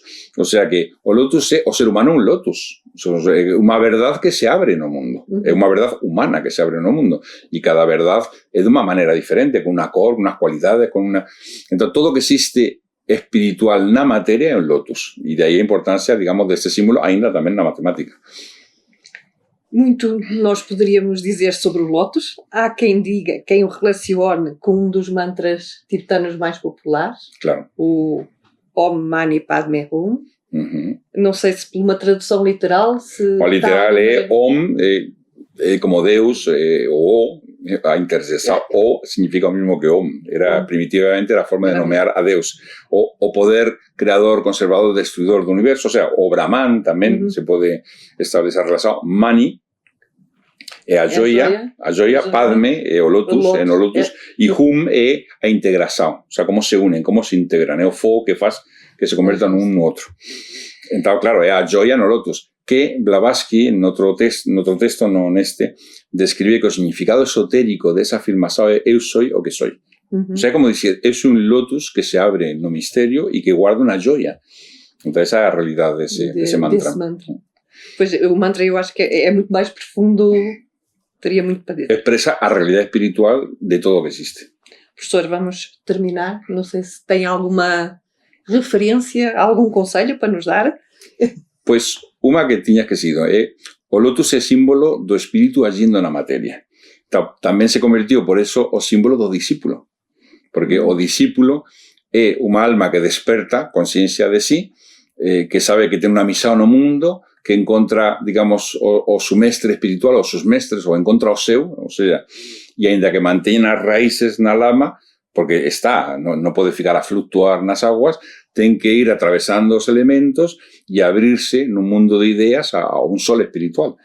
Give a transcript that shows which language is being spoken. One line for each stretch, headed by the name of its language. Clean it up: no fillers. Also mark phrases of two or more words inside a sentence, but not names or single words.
Galician: O sea que o lotus é o ser humano un lotus. É unha verdade que se abre no mundo. É unha verdade humana que se abre no mundo. E cada verdade é de unha maneira diferente, con unha cor, unhas cualidades, con unha... Entón, todo o que existe espiritual na materia é un lotus. E de aí a importancia, digamos, deste símbolo ainda tamén na matemática.
Portuguese: Muito nós poderíamos dizer sobre o Lotus. Há quem diga, quem o relacione com um dos mantras tibetanos mais populares, claro, o Om Mani Padme Hum. Não sei se por uma tradução literal...
Galician: O literal é Om, é como Deus, o a intercessão, o significa o mesmo que Om. Era primitivamente a forma de nomear a Deus. O poder creador, conservador, destruidor do universo, o sea, o Brahman tamén se pode establecer a relación. Mani é a joia, Padme é o lotus, no lotus, e Hum é a integración, o sea, como se unen, como se integran, é o fogo que faz que se convertan un no outro. Entón, claro, é a joia no lotus, que Blavatsky, en outro texto, no neste, describe que o significado esotérico desa afirmación é eu soy o que soy. O sea, como dizer, é un lotus que se abre no misterio e que guarda unha joia.
Portuguese: Então, essa é a realidade desse mantra. Pois, o mantra eu acho que é muito mais profundo, teria muito para dizer.
Galician: Expresa a realidade espiritual de todo o que existe.
Portuguese: Professor, vamos terminar. Não sei se tem alguma referência, algum conselho para nos dar.
Galician: Pois, unha que tiña esquecido é o lotus é símbolo do espírito agindo na materia. Tamén se convertiu, por eso, o símbolo do discípulo. Porque o discípulo é unha alma que desperta consciencia de sí, que sabe que ten unha misión no mundo, que encontra, digamos, o su mestre espiritual, os seus mestres, ou encontra o seu, ou sea, e aínda que manteñen as raíces na lama, porque non pode ficar a fluctuar nas aguas, ten que ir atravesando os elementos e abrirse nun mundo de ideas a un sol espiritual.